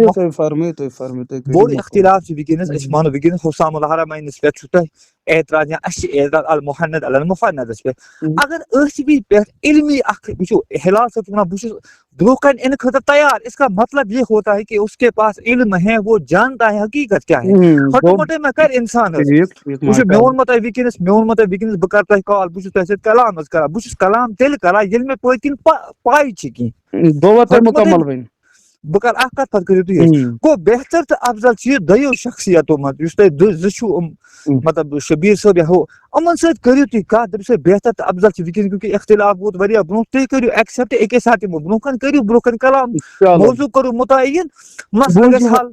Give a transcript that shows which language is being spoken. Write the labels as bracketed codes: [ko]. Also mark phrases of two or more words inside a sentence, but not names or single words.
[ks] بوٚڑ اختلاف چھُ وٕنکیٚنس أسۍ مانو وٕنکیٚنس حسام الحرمینس پٮ۪ٹھ چھُو تۄہہِ اعتراض یا اَسہِ چھِ اعتراض المحند المفندس پٮ۪ٹھ اگر ٲسوٕے پٮ۪ٹھ علمی اکھ وٕچھِو ہلال صٲب چھُ ونان بہٕ چھُس برونٛہہ کَنہِ اِنہٕ خٲطرٕ تیار [ur] اس کا مطلب یہ ہوتا ہے کہ اس کے پاس علم ہے وہ جانتا ہے حقیقت کیا ہے [ks] ہۄٹہٕ مۄٹے مہ کرِ انسان حظ وٕچھِو مےٚ ووٚنمو تۄہہِ وٕنکیٚنس بہٕ کرٕ تۄہہِ کال بہٕ چھُس تۄہہِ سۭتۍ کلام حظ کران بہٕ چھُس کلام تیٚلہِ کران ییٚلہِ مےٚ پٔتۍ کِنۍ پاے چھِ کینٛہہ بہٕ کرٕ اکھ کتھ پتہٕ کٔرِو تُہۍ گوٚو بہتر تہٕ افضل چھُ یہِ دۄیو شخصیتو منٛز یُس تۄہہِ 2 چھُو مطلب شبیٖر صٲب یا ہُہ یِمن سۭتۍ کٔرِو تُہۍ کتھ دٔپِو سا بہتر تہٕ افضل چھُ وٕنکیٚنس کیونکہِ اختلاف ووت واریاہ برونٛہہ تُہۍ کٔرِو ایٚکسیپٹ اَکے ساتہٕ یِمو برونٛہہ کَنہِ کٔرِو برونٛہہ کَنہِ کلام موضوٗع کٔرِو مُتعین مسلہٕ گژھِ حل.